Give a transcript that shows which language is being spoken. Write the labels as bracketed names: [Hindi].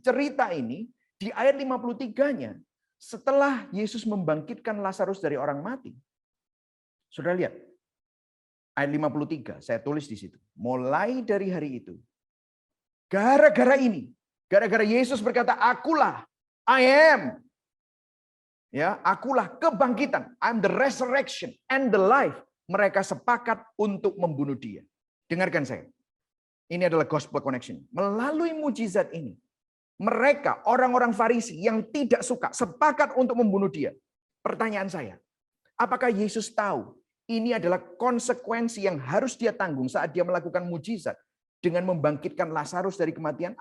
[Indonesian] Cerita ini di ayat 53-nya setelah Yesus membangkitkan Lazarus dari orang mati. Saudara lihat ayat 53, saya tulis di situ. Mulai dari hari itu, gara-gara ini, gara-gara Yesus berkata, "Akulah, [English] I am." [Indonesian] Ya, akulah kebangkitan. [English] I'm the resurrection and the life. [Indonesian] Mereka sepakat untuk membunuh dia. Dengarkan saya. Ini adalah gospel connection. Melalui mujizat ini, mereka, orang-orang Farisi yang tidak suka, sepakat untuk membunuh dia. Pertanyaan saya, apakah Yesus tahu ini adalah konsekuensi yang harus dia tanggung saat dia melakukan mujizat dengan membangkitkan Lazarus dari kematian?